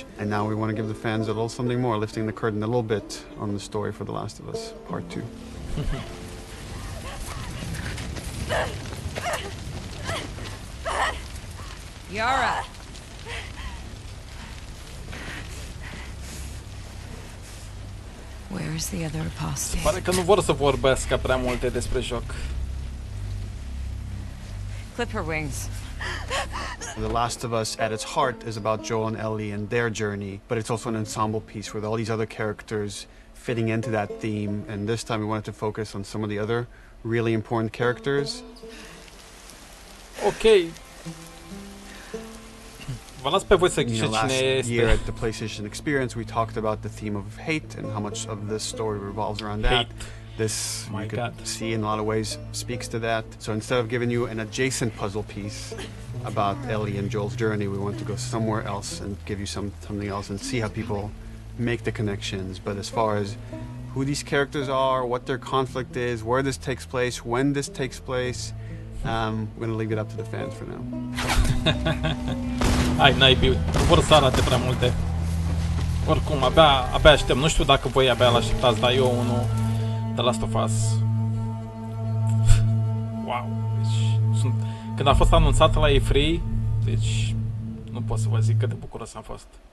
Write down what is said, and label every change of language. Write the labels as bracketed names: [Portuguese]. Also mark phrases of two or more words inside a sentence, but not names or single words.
[English] And now we want to give the fans a little something more, lifting the curtain a little bit on the story for The Last of Us Part 2. Yara! Where's the other apostate? [Romanian] Pare că nu vor să vorbească prea multe despre joc. [English] Clip her wings. The Last of Us at its heart is about Joel and Ellie and their journey, but it's also an ensemble piece with all these other characters fitting into that theme, and this time we wanted to focus on some of the other really important characters. [Romanian] Ok. Vă las pe voi să ghiciți cine este. [English] Year at the PlayStation Experience, we talked about the theme of hate and how much of this story revolves around that. This, you could see in a lot of ways, speaks to that. So instead of giving you an adjacent puzzle piece about Ellie and Joel's journey, we want to go somewhere else and give you something else and see how people make the connections. But as far as who these characters are, what their conflict is, where this takes place, when this takes place, we're going to leave it up to the fans for now. [Romanian] Hai, naibii, vor să arate prea multe. Oricum, abia aștept. Nu știu dacă voi abia l-așteptați, dar eu unul The Last of Us. Wow. Deci, când a fost anunțat la E3, deci nu pot să vă zic cât de bucuros am fost.